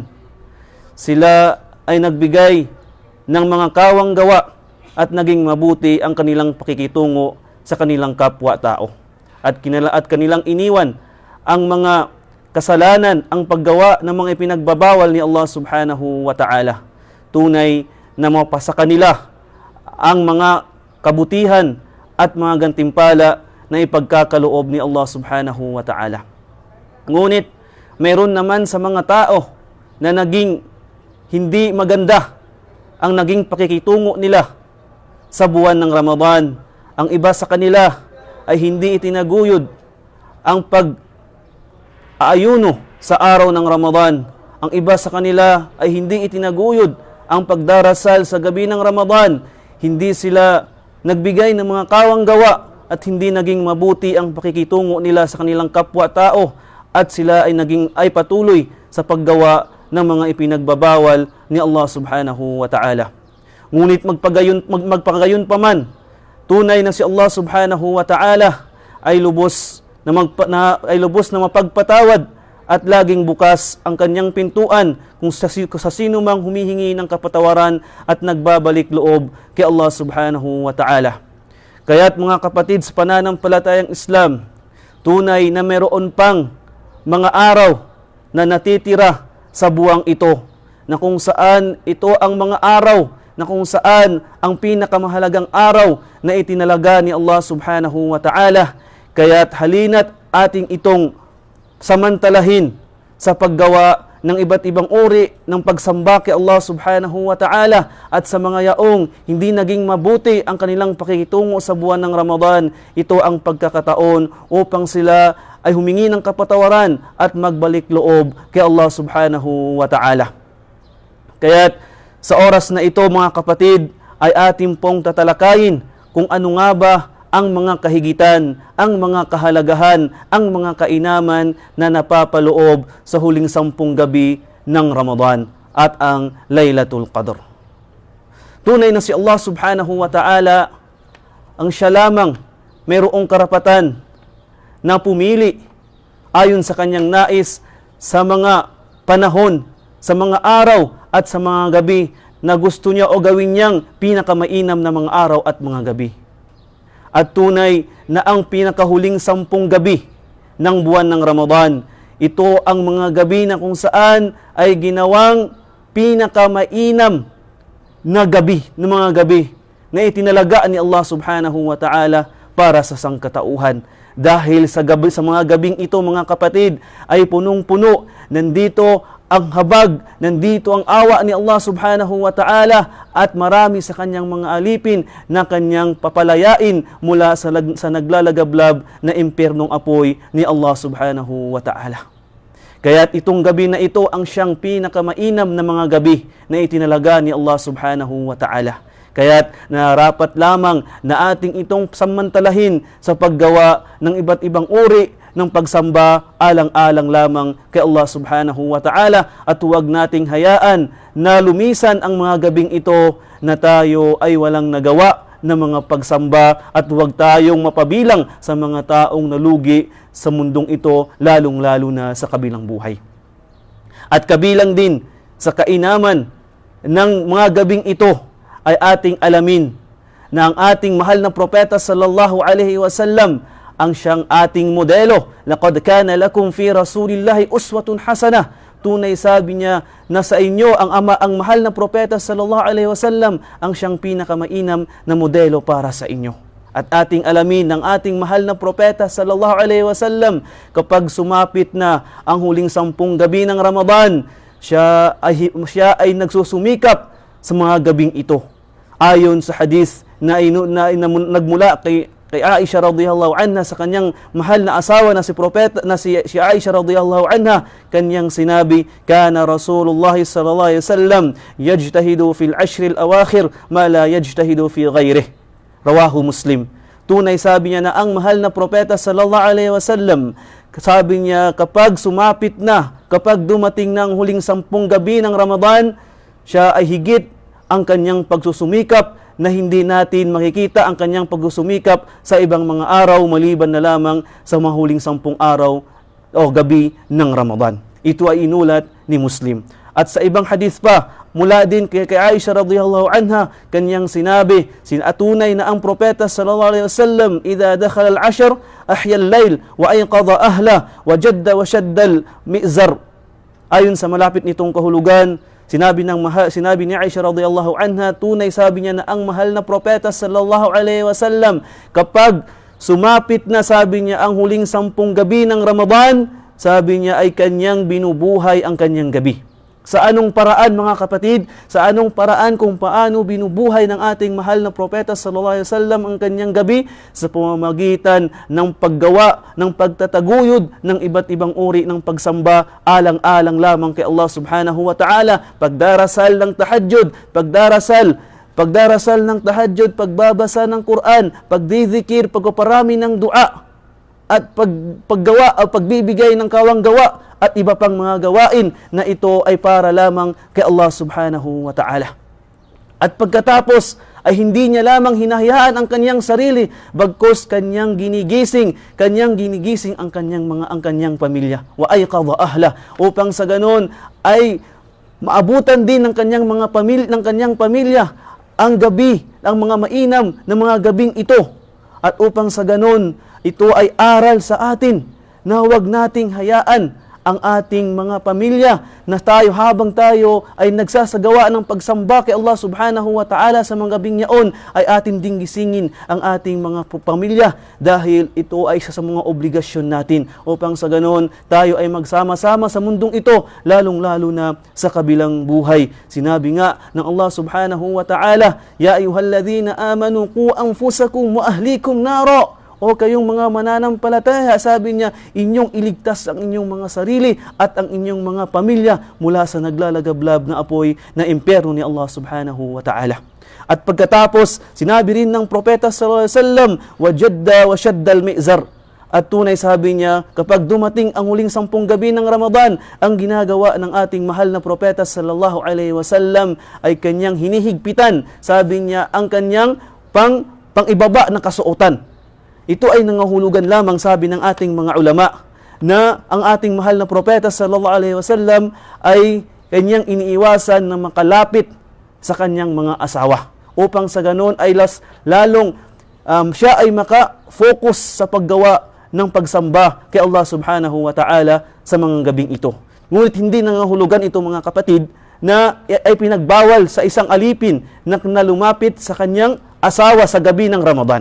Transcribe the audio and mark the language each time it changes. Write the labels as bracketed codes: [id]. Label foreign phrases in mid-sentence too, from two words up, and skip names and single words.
[tl] Sila ay nagbigay ng mga kawang gawa at naging mabuti ang kanilang pakikitungo sa kanilang kapwa-tao. At kanilang iniwan ang mga kasalanan, ang paggawa ng mga ipinagbabawal ni [ar] الله سبحانه وتعالى. [tl] Tunay na mapasa kanila ang mga kabutihan at mga gantimpala na ipagkakaloob ni [ar] الله سبحانه وتعالى. [tl] Ngunit, mayroon naman sa mga tao na naging hindi maganda ang naging pakikitungo nila sa buwan ng Ramadan. Ang iba sa kanila ay hindi itinaguyod ang pag-aayuno sa araw ng Ramadan. Ang iba sa kanila ay hindi itinaguyod ang pagdarasal sa gabi ng Ramadan. Hindi sila nagbigay ng mga kawang gawa at hindi naging mabuti ang pakikitungo nila sa kanilang kapwa-tao at sila ay patuloy sa paggawa ng mga ipinagbabawal ni [ar] الله سبحانه وتعالى. [tl] Ngunit magpagayon pa man, tunay na si [ar] الله سبحانه وتعالى [tl] ay lubos na mapagpatawad at laging bukas ang kanyang pintuan kung sa sino mang humihingi ng kapatawaran at nagbabalik loob kay [ar] الله سبحانه وتعالى. [tl] Kaya't mga kapatid sa pananampalatayang Islam, tunay na meron pang mga araw na natitira sa buwang ito, na kung saan ito ang mga araw, na kung saan ang pinakamahalagang araw na itinalaga ni [ar] الله سبحانه وتعالى. [tl] Kaya't halina't ating itong samantalahin sa paggawa ng iba't ibang uri ng pagsamba kay [ar] الله سبحانه وتعالى. [tl] At sa mga yaong hindi naging mabuti ang kanilang pakikitungo sa buwan ng Ramadan, ito ang pagkakataon upang sila ay humingi ng kapatawaran at magbalik loob kay [ar] الله سبحانه وتعالى. [tl] Kaya't sa oras na ito mga kapatid ay ating pong tatalakayin kung ano nga ba ang mga kahigitan, ang mga kahalagahan, ang mga kainaman na napapaloob sa huling 10 gabi ng Ramadan at ang Laylatul Qadr. Tunay na si [ar] الله سبحانه وتعالى [tl] ang siya lamang mayroong karapatan na pumili ayon sa kanyang nais sa mga panahon, sa mga araw at sa mga gabi na gusto niya o gawin niyang pinakamainam na mga araw at mga gabi. At tunay na ang pinakahuling 10 gabi ng buwan ng Ramadan, ito ang mga gabi na kung saan ay ginawang pinakamainam na gabi, ng mga gabi na itinalaga ni [ar] الله سبحانه وتعالى [tl] para sa sangkatauhan. Dahil sa mga gabing ito, mga kapatid, ay punong-puno. Nandito ang habag, nandito ang awa ni [ar] الله سبحانه وتعالى, [tl] at marami sa kanyang mga alipin na kanyang papalayain mula sa naglalagablab na impyernong apoy ni [ar] الله سبحانه وتعالى. [tl] Kaya't itong gabi na ito ang siyang pinakamainam na mga gabi na itinalaga ni [ar] الله سبحانه وتعالى. [tl] Kaya't narapat lamang na ating itong samantalahin sa paggawa ng iba't ibang uri ng pagsamba alang-alang lamang kay [ar] الله سبحانه وتعالى, [tl] at huwag nating hayaan na lumisan ang mga gabing ito na tayo ay walang nagawa na mga pagsamba, at huwag tayong mapabilang sa mga taong nalugi sa mundong ito, lalong-lalo na sa kabilang buhay. At kabilang din sa kainaman ng mga gabing ito ay ating alamin na ang ating mahal na propeta [ar] صلى الله عليه وسلم [tl] ang siyang ating modelo. [ar] لقد كان لكم في رسول الله أسوة حسنة. [tl] Tunay, sabi niya, na sa inyo ang mahal na propeta [ar] صلى الله عليه وسلم [tl] ang siyang pinakamainam na modelo para sa inyo. At ating alamin ng ating mahal na propeta [ar] صلى الله عليه وسلم, [tl] kapag sumapit na ang huling 10 gabi ng Ramadan, siya ay nagsusumikap sa mga gabing ito. Ayon sa hadith na nagmula kay Aisha [ar] رضي الله عنها [tl] sa kanyang mahal na asawa na si Aisha [ar] رضي الله عنها, [tl] kanyang sinabi, [ar] كان رسول الله صلى الله عليه وسلم يجتهد في العشر الأواخر ما لا يجتهد في غيره. رواه مسلم. [tl] Tunay, sabi niya, na ang mahal na propeta [ar] صلى الله عليه وسلم, [tl] sabi niya, kapag sumapit na, kapag dumating na ang huling 10 gabi ng Ramadan, siya ay higit ang kanyang pagsusumikap na hindi natin makikita ang kanyang pagsusumikap sa ibang mga araw maliban na lamang sa mga huling 10 araw o gabi ng Ramadan. Ito ay inulat ni Muslim. At sa ibang hadith pa, mula din kay Aisha [ar] رضي الله عنها, [tl] kanyang sinabi, sinatunay na ang propeta [ar] صلى الله عليه وسلم, إذا دخل العشر أحيا الليل وأيقظ أهله وجد وشد المئزر. [tl] Ayon sa malapit nitong kahulugan, Sinabi ni Aisha [ar] رضي الله عنها, [tl] tunay, sabi niya, na ang mahal na propeta [ar] صلى الله عليه وسلم, [tl] kapag sumapit na, sabi niya, ang huling 10 gabi ng Ramadan, sabi niya, ay kanyang binubuhay ang kanyang gabi. Sa anong paraan, mga kapatid? Sa anong paraan kung paano binubuhay ng ating mahal na propeta [ar] صلى الله عليه وسلم [tl] ang kanyang gabi? Sa pamamagitan ng paggawa, ng pagtataguyod ng iba't ibang uri ng pagsamba alang-alang lamang kay [ar] الله سبحانه وتعالى. [tl] Pagdarasal ng tahajjud, pagdarasal ng tahajjud, pagbabasa ng Quran, pagdidikir, pagpaparami ng dua, at paggawa o pagbibigay ng kawang gawa, at iba pang mga gawain na ito ay para lamang kay [ar] الله سبحانه وتعالى. [tl] At pagkatapos ay hindi niya lamang hinahayaan ang kanyang sarili, bagkus kanyang ginigising ang kanyang pamilya, [ar] وأيقظ أهله, [tl] upang sa ganon ay maabutan din ng kanyang pamilya ang gabi, ang mga mainam na mga gabing ito. At upang sa ganon, ito ay aral sa atin na huwag nating hayaan ang ating mga pamilya na habang tayo ay nagsasagawa ng pagsamba kay [ar] الله سبحانه وتعالى [tl] sa mga gabing yaon, ay atin ding gisingin ang ating mga pamilya, dahil ito ay isa sa mga obligasyon natin upang sa ganon tayo ay magsama-sama sa mundong ito, lalong-lalo na sa kabilang buhay. Sinabi nga ng [ar] الله سبحانه وتعالى, يا أيها الذين آمنوا قوا أنفسكم وأهليكم نارا. [tl] O kayong mga mananampalataya, sabi niya, inyong iligtas ang inyong mga sarili at ang inyong mga pamilya mula sa naglalagablab na apoy na impyerno ni [ar] الله سبحانه وتعالى. [tl] At pagkatapos, sinabi rin ng propeta [ar] صلى الله عليه وسلم, وجد وشد المئزر. [tl] At tunay, sabi niya, kapag dumating ang huling 10 gabi ng Ramadan, ang ginagawa ng ating mahal na propeta [ar] صلى الله عليه وسلم [tl] ay kanyang hinihigpitan, sabi niya, ang kanyang pang-ibaba na kasuotan. Ito ay nangahulugan lamang, sabi ng ating mga ulama, na ang ating mahal na propeta [ar] صلى الله عليه وسلم [tl] ay kanyang iniiwasan na makalapit sa kanyang mga asawa, upang sa ganon ay lalong siya ay maka-focus sa paggawa ng pagsamba kay [ar] الله سبحانه وتعالى [tl] sa mga gabing ito. Ngunit hindi nangahulugan ito, mga kapatid, na ay pinagbawal sa isang alipin na lumapit sa kanyang asawa sa gabi ng Ramadan.